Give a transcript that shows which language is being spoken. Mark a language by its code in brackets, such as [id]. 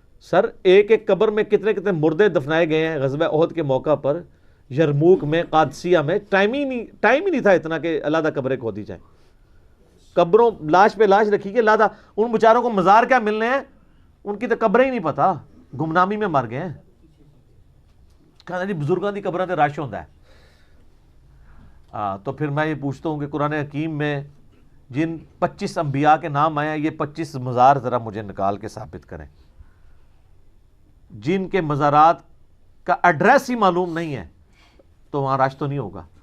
[ur] سر ایک ایک قبر میں کتنے کتنے مردے دفنائے گئے ہیں غزوہ احد کے موقع پر. یرموک میں، قادسیہ میں ٹائم ہی نہیں تھا اتنا کہ علیحدہ قبریں کھودی جائیں. قبروں لاش پہ لاش رکھی گئی علیحدہ. ان بیچاروں کو مزار کیا ملنے ہیں، ان کی تو قبریں ہی نہیں پتا، گمنامی میں مر گئے ہیں. [pa] کہنا جی بزرگاں دی قبریں تے رش ہوندا ہے. [ur] تو پھر میں یہ پوچھتا ہوں کہ قرآن حکیم میں جن 25 انبیاء کے نام آئے ہیں، یہ 25 مزار ذرا مجھے نکال کے ثابت کریں جن کے مزارات کا ایڈریس ہی معلوم نہیں ہے. تو وہاں رش تو نہیں ہوگا.